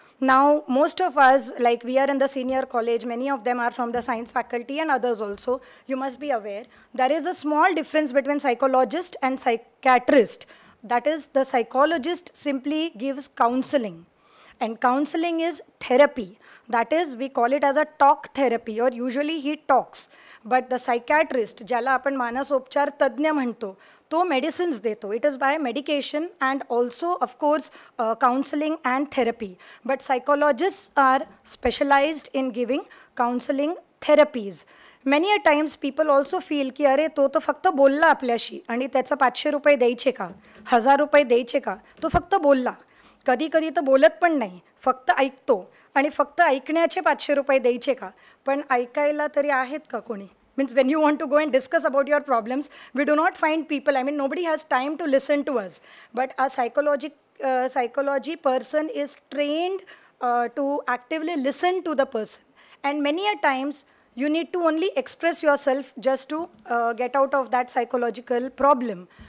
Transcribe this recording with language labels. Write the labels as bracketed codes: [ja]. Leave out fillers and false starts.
[en] Now, most of us, like we are in the senior college, many of them are from the science faculty and others also. You must be aware, there is a small difference between psychologist and psychiatrist. That is, the psychologist simply gives counseling. And counseling is therapy. That is, we call it as a talk therapy, or usually he talks. But the psychiatrist, [mr] ज्याला आपण मानसोपचार तज्ञ म्हणतो, तो medicines देतो. [en] It is by medication and also, of course, counseling and therapy. But psychologists are specialized in giving counseling therapies. Many a times people also feel [mr] की अरे तो फक्त बोलला आपल्याशी आणि त्याचा 500 रुपये द्यायचे का, 1000 रुपये द्यायचे का, तो फक्त बोलला. कधी कधी तर बोलत पण नाही, फक्त ऐकतो. आणि फक्त ऐकण्याचे 500 रुपये द्यायचे का, पण ऐकायला तरी आहेत का कोणी? [en] Means when you want to go and discuss about your problems, we do not find people. I mean, nobody has time to listen to us. But a psychology person is trained to actively listen to the person. And many a times, you need to only express yourself just to get out of that psychological problem.